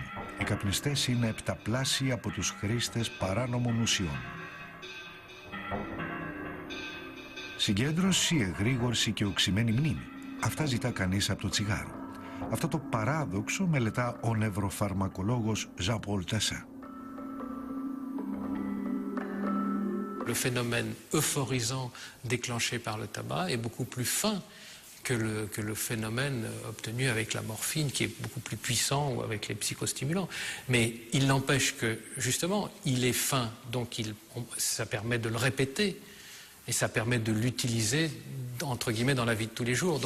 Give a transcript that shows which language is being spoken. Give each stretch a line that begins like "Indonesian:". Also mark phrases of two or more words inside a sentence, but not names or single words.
Greek: Οι καπνιστές είναι επταπλάσιοι από τους χρήστες παράνομων ουσιών. Συγκέντρωση, εγρήγορση και οξυμένη μνήμη. Αυτά ζητά κανείς από το τσιγάρο. Αυτό το παράδοξο μελετά ο νευροφαρμακολόγος Jean-Paul Tassin.
French: Le phénomène euphorisant déclenché par le tabac est beaucoup plus fin que le phénomène obtenu avec la morphine, qui est beaucoup plus puissant, ou avec les psychostimulants. Mais il n'empêche que, justement, il est fin, donc ça permet de le répéter, et ça permet de l'utiliser, entre guillemets, dans la vie de tous les jours.